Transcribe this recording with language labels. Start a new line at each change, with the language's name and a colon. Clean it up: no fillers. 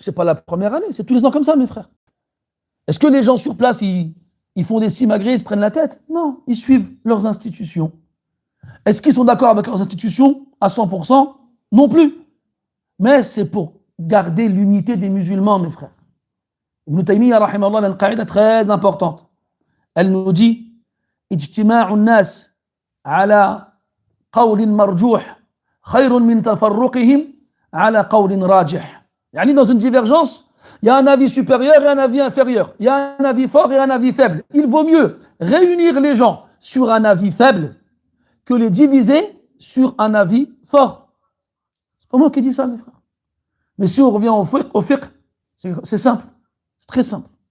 French: Ce n'est pas la première année, c'est tous les ans comme ça, mes frères. Est-ce que les gens sur place, ils font des simagrées, ils se prennent la tête? Non, ils suivent leurs institutions. Est-ce qu'ils sont d'accord avec leurs institutions à 100%? Non plus. Mais c'est pour garder l'unité des musulmans, mes frères. Ibn Taymiyyah, rahimallah, a une qaïda très importante. Elle nous dit
Arabic: اجتماع الناس على قول مرجوح خير من تفرقهم على قول راجح.
French: يعني dans une divergence, il y a un avis supérieur et un avis inférieur. Il y a un avis fort et un avis faible. Il vaut mieux réunir les gens sur un avis faible que les diviser sur un avis fort. C'est pas moi qui dis ça, mes frères. Mais si on revient au fiqh, c'est simple. C'est très simple.